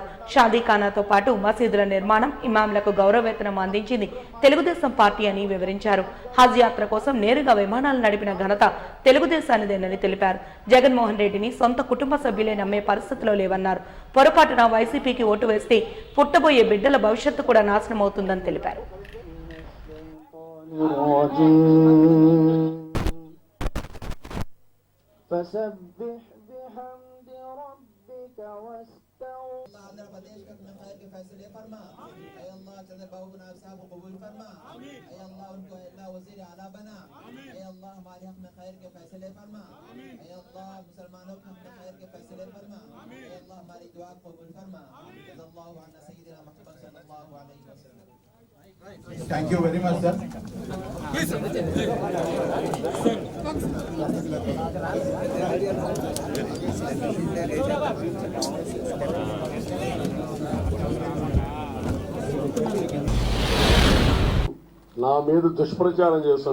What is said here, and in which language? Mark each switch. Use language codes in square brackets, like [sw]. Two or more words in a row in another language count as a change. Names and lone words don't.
[te] షాదీఖానాతో పాటు మసీదుల నిర్మాణం, ఇమాంలకు గౌరవవేతనం అందించింది తెలుగుదేశం పార్టీ అని వివరించారు. హజ్ యాత్ర కోసం నేరుగా విమానాలు నడిపిన ఘనత తెలుగుదేశానిదేనని తెలిపారు. జగన్మోహన్ రెడ్డిని సొంత కుటుంబ సభ్యులే నమ్మే పరిస్థితిలో లేవన్నారు. పొరపాటున వైసీపీకి ఓటు వేస్తే పుట్టబోయే బిడ్డల భవిష్యత్తు కూడా నాశనం అవుతుందని తెలిపారు. [ur] آندھرا پردیش کا اپنے خیر کے فیصلے فرما، اے اللہ چندرابابو نائیڈو صاحب کو قبول فرما، اے اللہ ان کو اللہ وزیر اعلیٰ بنا، اے اللہ ہمارے حق میں خیر کے فیصلے فرما، اے اللہ مسلمانوں کے حق میں خیر کے فیصلے فرما، اے اللہ ہماری دعا قبول فرما. [ar] اللهُ أنّا سيدنا محمد صلى الله عليه وسلم. [en] Thank you very much sir. [te] నా మీద దుష్ప్రచారం చేస్తాను.